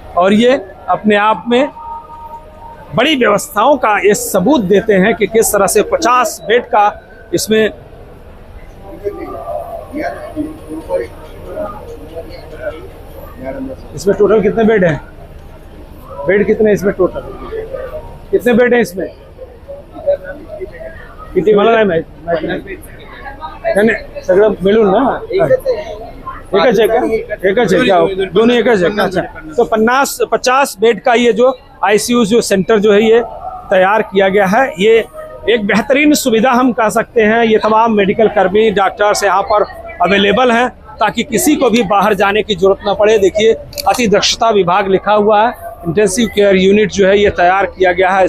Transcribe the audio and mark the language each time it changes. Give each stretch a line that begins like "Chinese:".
Hindi: और ये अपने आप में बड़ी व्यवस्थाओं का ये सबूत देते हैं कि किस तरह से 50 बेड का इसमें टोटल कितने बेड हैं? बेड कितने इसमें टोटल कितने बेड हैं इसमें?
Marathi: किती मला नाही माहिती नाही सगळं मिळून ना एकच
Hindi: है क्या? दोनों एकच है। अच्छा, तो 50 बेड का ये जो आईसीयू जो सेंटर जो है ये तैयार किया गया है। ये एक बेहतरीन सुविधा हम कह सकते हैं। ये तमाम मेडिकल कर्मी डॉक्टर्स यहाँ पर अवेलेबल हैं ताकि किसी को भी बाहर जाने की जरूरत ना पड़े। देखिए अति दक्षता विभाग लिखा हुआ है। इंटेंसिव केयर यूनिट जो है ये तैयार किया गया है।